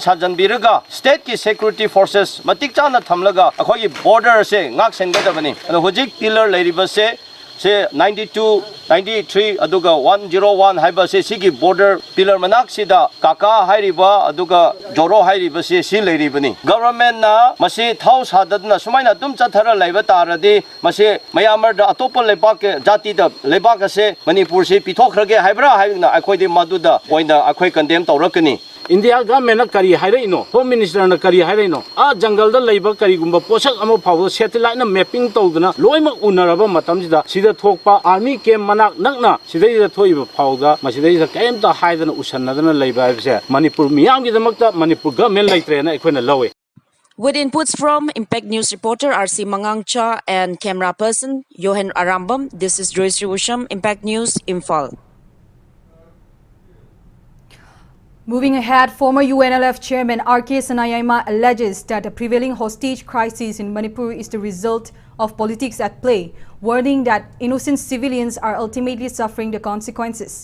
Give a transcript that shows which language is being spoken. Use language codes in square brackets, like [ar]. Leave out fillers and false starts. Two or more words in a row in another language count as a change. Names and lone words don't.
[mni] sajan biraga state ki [en] security forces [mni] matik chana thamlaga akoi border se ngak sengadabani adu hojik pillar leiriba se 92 93 aduga 101 haiba se sigi border pillar manak sida kaka hairiba aduga joro hairiba se si leiribani government na masi thau sadadna sumaina dum chathara laiba taradi masi mayamar da atopa lebak jati da lebak se Manipur se pithokhrage haibra haibna akhoi de maduda oina akhoi condemn tawrakani India government na kari haire ino, [en] Home Minister [mni] na kari haire ino. Jungle da labor kari gumba posak amo [en] power satellite [mni] na mapping to na loima unaraba matam sida sida thokpa [en] army camp [mni] manak nakna sida ida thoiba phawda masida ida kaim ta haidana usanna dana labor se Manipur miyam gi damakta Manipur government laitre na ekhoina lawe. [en] With inputs from Impact News reporter RC Mangangcha and camera person Johan Arambam, this is Joyce Usham, Impact News, Imphal. Moving ahead, former UNLF chairman R.K. Sanayama alleges that the prevailing hostage crisis in Manipur is the result of politics at play, warning that innocent civilians are ultimately suffering the consequences.